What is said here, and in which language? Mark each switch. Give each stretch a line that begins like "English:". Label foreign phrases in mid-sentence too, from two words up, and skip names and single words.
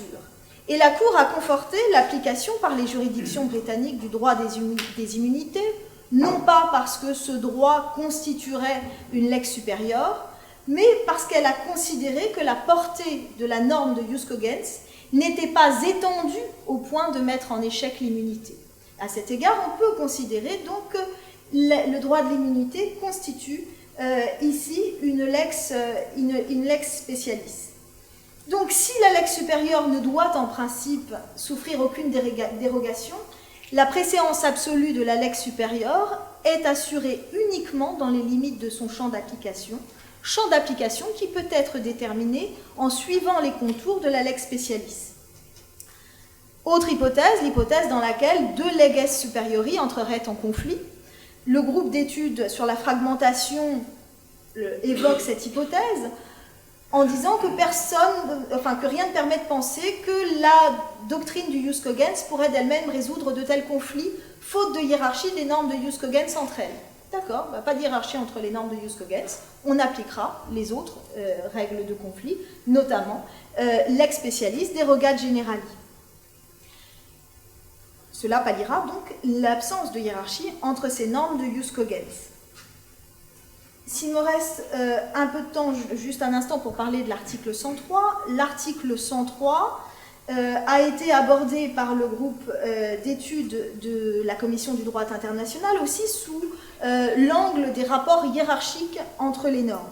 French: Et la Cour a conforté l'application par les juridictions britanniques du droit des immunités, non pas parce que ce droit constituerait une lex supérieure, mais parce qu'elle a considéré que la portée de la norme de
Latin: jus cogens
French: n'était pas étendue au point de mettre en échec l'immunité. À cet égard, on peut considérer donc que le droit de l'immunité constitue ici une
Latin: lex specialis.
French: Donc, si la lex supérieure ne doit en principe souffrir aucune dérogation, la préséance absolue de la lex supérieure est assurée uniquement dans les limites de son champ d'application qui peut être déterminé en suivant les contours de la
Latin: lex specialis.
French: Autre hypothèse, l'hypothèse dans laquelle deux
Latin: leges superiori
French: entreraient en conflit. Le groupe d'études sur la fragmentation évoque cette hypothèse en disant que rien ne permet de penser que la doctrine du
Latin: jus cogens
French: pourrait d'elle-même résoudre de tels conflits, faute de hiérarchie des normes de
Latin: jus cogens
French: entre elles. D'accord, pas de hiérarchie entre les normes de
Latin: jus cogens,
French: on appliquera les autres règles de conflit, notamment
Latin: lex specialis derogat generali.
French: Cela palliera donc l'absence de hiérarchie entre ces normes de
Latin: jus cogens.
French: S'il me reste un peu de temps, juste un instant, pour parler de l'article 103. L'article 103 a été abordé par le groupe d'études de la Commission du droit international aussi sous l'angle des rapports hiérarchiques entre les normes.